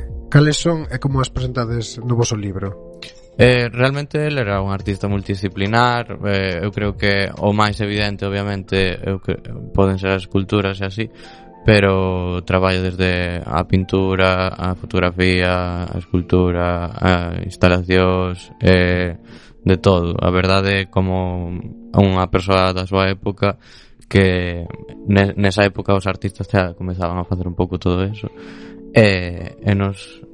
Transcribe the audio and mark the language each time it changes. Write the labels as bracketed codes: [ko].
[gl] Cales son e como as presentades no vosso libro? [es] Realmente él era un artista multidisciplinar. [gl] Eu creo que o máis evidente, obviamente, poden ser as esculturas e así, pero traballa desde a pintura, a fotografía, a escultura, a instalacións, de todo. A verdade, como unha persoa da súa época, que nesa época os artistas xa comezaban a facer un pouco todo eso, e nos...